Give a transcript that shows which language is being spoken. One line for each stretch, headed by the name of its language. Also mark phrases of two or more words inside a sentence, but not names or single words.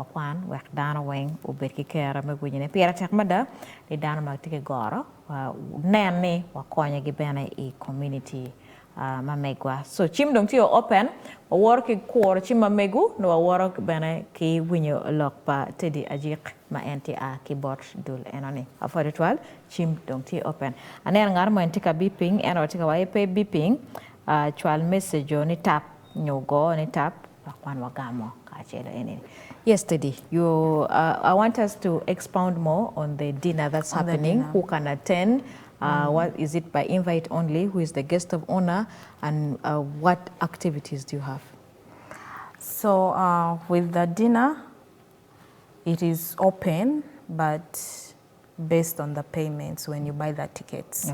Acoli: kwan wek dana weng ubet ki kera me gujine pira tek mada di dana magtike goro nene wakonya gi bene i community mamegwa so chim dong tio open war ki kor chim mamegu no war bene ki winyo lok pa tedi Ajik ma enti a keyboard dul enoni afore twal chim dong tio open anen ngar mo entika beeping eno tika wa pe beeping chwal message ni tap nyogo ni tap wakwan wagamo kachelo eneni.
English: Yesterday, I want us to expound more on the dinner that's happening. Who can attend? What is it by invite only? Who is the guest of honor? And what activities do you have? So with the dinner, it is open, but based on the payments when you buy the tickets.